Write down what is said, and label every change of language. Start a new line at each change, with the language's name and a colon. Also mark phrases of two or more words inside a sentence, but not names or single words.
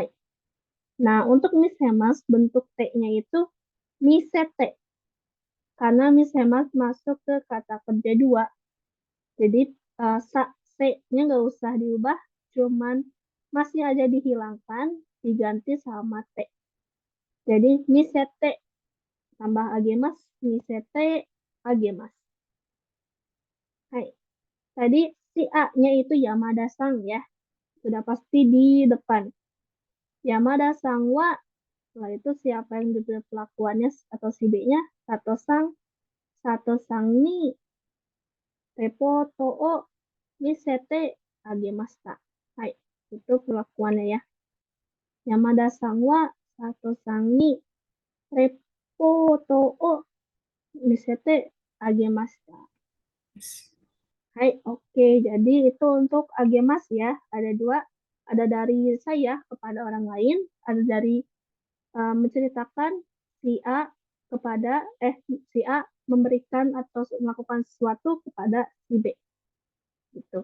Indonesian: Nah, untuk misemas bentuk T-nya itu misete. Karena misemas masuk ke kata kerja 2. Jadi T-nya nggak usah diubah, cuman masnya aja dihilangkan, diganti sama T. Jadi misete tambah agemas,
Japanese: 見せてあげます.
Indonesian: Hai. Tadi si A-nya itu Yamada-san ya. Sudah pasti di depan.
Japanese: 山田さんは,
Indonesian: setelah itu siapa yang diberi pelakuannya atau si B-nya?
Japanese: 佐藤さん、佐藤さんに、レポートを、見せてあげました.
Indonesian: Hai, itu pelakuannya ya.
Japanese: 山田さんは, 佐藤さんに、レポートを、見せてあげました.
Indonesian: Hai, oke. Jadi itu untuk agemas ya. Ada dua. Ada dari saya kepada orang lain. Ada dari menceritakan si A kepada si A memberikan atau melakukan sesuatu kepada si B. Gitu.